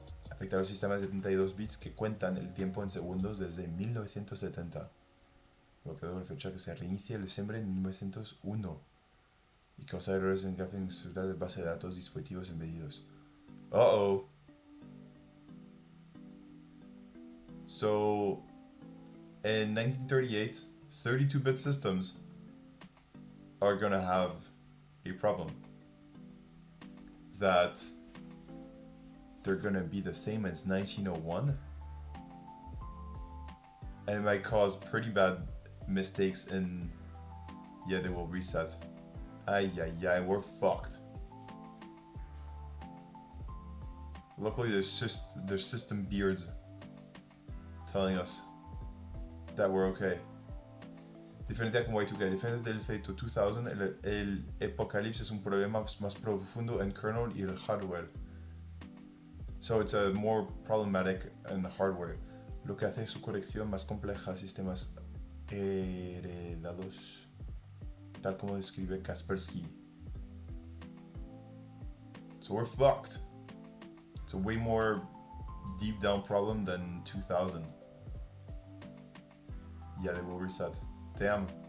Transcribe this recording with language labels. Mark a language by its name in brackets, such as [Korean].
[Spanish] Afecta a los sistemas de 32 bits que cuentan el tiempo en segundos desde 1970. Bloqueado la fecha que se reinicia el diciembre de 1901. Y causa errores en gráficos de base de datos dispositivos embedidos. Uh-oh. [English] So, in 1938, 32-bit systems are gonna have a problem. That they're gonna be the same as 1901. And it might cause pretty bad mistakes in... Yeah, they will reset. Ay, we're fucked. Luckily, there's system beards telling us that we're okay. [Spanish] Diferente como Y2K, diferente del efecto 2000, el apocalipsis es un problema más profundo en kernel y el hardware. [English] So it's a more problematic in the hardware, [Spanish] lo que hace su corrección más compleja a sistemas heredados, tal como describe Kaspersky. [English] So we're fucked. It's a way more deep down problem than 2000. Yeah, they will reset. Damn.